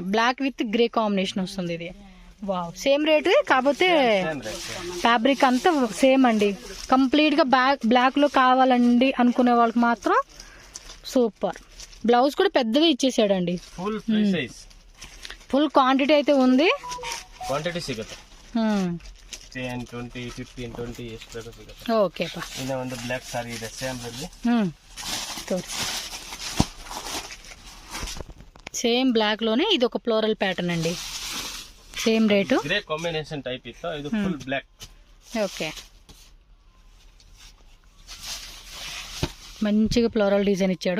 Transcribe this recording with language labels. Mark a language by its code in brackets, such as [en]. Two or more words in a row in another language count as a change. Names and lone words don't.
[en] black with grey combination [te] వస్తుంది ఇది. వావ్, [en] same rate, [te] కాకపోతే ఫ్యాబ్రిక్ అంతా సేమ్ అండి. కంప్లీట్ గా బ్లాక్ లో కావాలండి అనుకునే వాళ్ళకి మాత్రం సూపర్. బ్లౌజ్ కూడా పెద్దగా ఇచ్చేసాడండి, [en] full free size, full quantity [te] అయితే ఉంది. [kn] ಕ್ವಾಂಟಿಟಿ ಸಿಗುತ್ತೆ 10, 20, 15, 20 ಎಷ್ಟು ಬೇಕು ಸಿಗುತ್ತೆ. ಓಕೆ ಪಾ. ಇನ್ನ ಒಂದು [en] black saree [kn] ಇದೆ ಸೇಮ್ ಅಲ್ಲಿ. [en] same black [te] లోనే ఇది ఒక [en] floral pattern [te] అండి. [en] same rate, grey combination type [te] ఇತ್ತು. ఇది [en] full black. [te] ఓకే, మంచిగా [en] floral design [te] ఇచ్చాడు.